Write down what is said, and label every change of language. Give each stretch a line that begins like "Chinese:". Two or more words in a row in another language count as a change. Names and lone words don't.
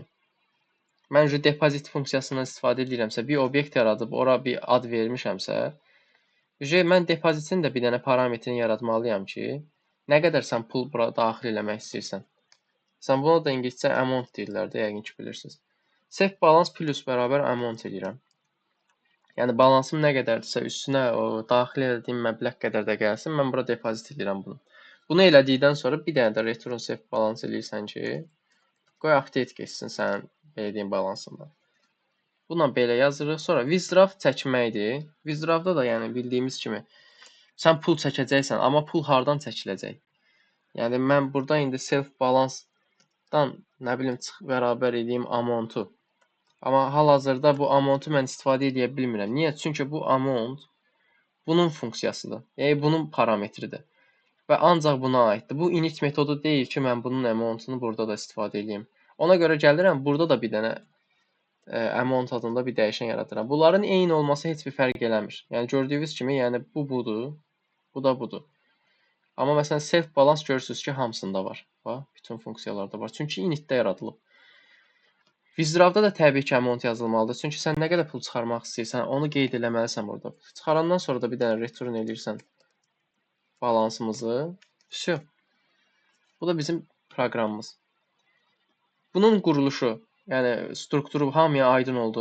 Azerbaijani: Mən depozit funksiyasından istifadə edirəmsə, bir obyekt yaradıb ora bir ad vermişəmsə, mən depozitin də bir dənə parametrini yaratmalıyam ki, nə qədər sən pul bura daxil eləmək istəyirsən. Sən buna da ingiliscə amount deyirlər də, yəqin ki bilirsiniz.
English: Self balance plus bərabər amount edirəm.
Azerbaijani: Yəni balansım nə qədərdirsə üstünə o daxil etdiyim məbləğ qədər də gəlsin, mən bura depozit edirəm bunu. Bunu elədikdən sonra bir dənə də
English: return self balance
Azerbaijani: eləyirsən ki, qoy update keçsin sənin belə deyim balansında. Buna belə yazırıq. Sonra withdraw çəkməkdir. Withdrawda da yəni bildiyimiz kimi sən pul çəkəcəksən, amma pul hardan çəkiləcək? Yəni mən burada indi
English: self balance-dan
Azerbaijani: nə bilim bərabər edeyim amount-u. Amma hal-hazırda bu amount-u mən istifadə edə bilmirəm. Niyə? Çünki bu amount bunun funksiyasıdır. Yəni bunun parametridir. və ancaq buna aiddir. Bu init metodu deyil ki, mən bunun amountunu burada da istifadə edeyim. Ona görə gəlirəm, burada da bir dənə amount adında bir dəyişən yaradıram. Bunların eyni olması heç bir fərq eləmir. Yəni gördüyünüz kimi, yəni bu budur, bu da budur. Amma məsələn
English: self balance
Azerbaijani: görürsüz ki, hamısında var. Bax, bütün funksiyalarda var. Çünki initdə yaradılıb. Withdraw-da da təbii ki, amount yazılmalıdır. Çünki sən nə qədər pul çıxarmaq istəyirsən, onu qeyd eləməlisən burada. Çıxarandan sonra da bir dənə return eləyirsən balansımızı.
Russian: Всё.
Azerbaijani: Bu da bizim proqramımız. Bunun quruluşu, yəni strukturu hamıya aydın oldu.